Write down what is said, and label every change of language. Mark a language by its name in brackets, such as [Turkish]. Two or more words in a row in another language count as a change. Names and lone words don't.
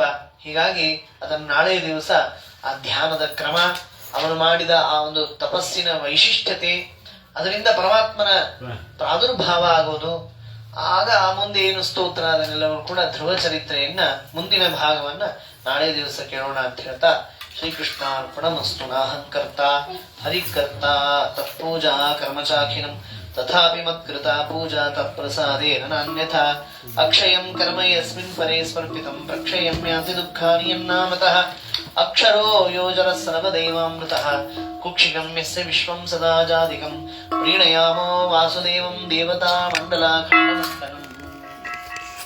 [Kannada] ಹೀಗಾಗಿ ಅದನ್ನು ನಾಳೆ ದಿವಸ ಆ ಧ್ಯಾನದ ಕ್ರಮ, ಅವನು ಮಾಡಿದ ಆ ಒಂದು ತಪಸ್ಸಿನ ವೈಶಿಷ್ಟ್ಯತೆ, ಅದರಿಂದ ಪರಮಾತ್ಮನ ಪ್ರಾದುರ್ಭಾವ ಆಗೋದು, ಆಗ ಆ ಮುಂದೆ ಏನು ಸ್ತೋತ್ರ, ಅದನ್ನೆಲ್ಲವೂ ಕೂಡ ಧ್ರುವ ಚರಿತ್ರೆಯನ್ನ ಮುಂದಿನ ಭಾಗವನ್ನ ನಾಳೆ ದಿವಸ ಕೇಳೋಣ ಅಂತ ಹೇಳ್ತಾ, ಶ್ರೀಕೃಷ್ಣಾರ್ಪಣಮಸ್ತು. [Sanskrit] ನಾಹಂಕರ್ತ ಹರಿಕರ್ತ ತತ್ಪೂಜಾ ಕರ್ಮಚಾಖಿನಂ ತಥಾಪಿ ಮತ್ಕೃತ ಪೂಜಾ ತತ್ಪ್ರಸಾದೇನ ನಾನ್ಯಥಾ ಅಕ್ಷಯಂ ಕರ್ಮ ಯಸ್ಮಿನ್ ಪರೇ ಸಮರ್ಪಿತಂ ಪ್ರಕ್ಷಯಂ ಯಾತಿ ದುಃಖಾನಿ ಯನ್ನಾಮತಃ ಅಕ್ಷರೋ ಯೋಜರ ಸರ್ವದೇವಾಮೃತಃ ಕುಕ್ಷಿಗಂ ಯಸ್ಯ ವಿಶ್ವಂ ಸದಾ ಜಾದಿಕಂ ಪ್ರೀಣಯಾಮೋ ವಾಸುದೇವಂ ದೇವತಾ ಮಂಡಲಾಖಂಡಮಂಡಲಂ.